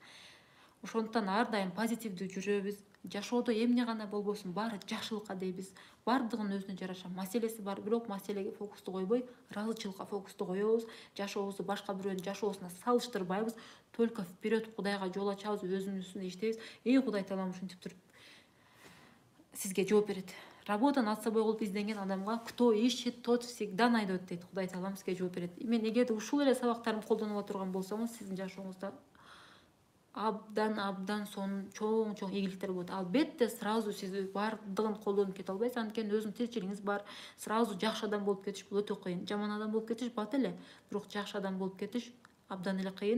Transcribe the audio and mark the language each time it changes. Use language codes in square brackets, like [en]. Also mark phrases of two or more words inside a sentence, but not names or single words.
[ky] Ошондуктан ар дайым позитивдүү жүрөбүз. Жашоодо эмне гана болбосун, баары жакшылыкка дейбиз. Бардыгынын өзүнө жараша маселеси бар, бирок маселеге фокусту койбой, ыраазычылыкка фокусту коебуз. Жашообузду башка бирөөнүн жашоосуна салыштырбайбыз. [ru] Только вперед [ky] Кудайга жол ачабыз, өзүбүздүн үстүндө иштейбиз. Кудай таалам ушинтип туруп сизге жооп берет. [ru] Работа над собой [ky] кылып изденген адамга [ru] кто ищет, тот всегда найдет дейт. [ky] Кудай таалам сизге жооп берет. Мен эгерде ушул эле сабактарымды колдонуп отурган болсоңуз, сиздин жашооңузда абдан чоң ийгиликтер болот. Албетте сразу сиз бардыгын колдонуп кете албайсыз, анткени өзүнүн тиричилигиңиз бар. Сразу жакшы адам болуп кетиш бул өтө кыйын. Жаман адам болуп кетиш бат эле, бирок жакшы адам болуп кетиш абдан эле кыйын.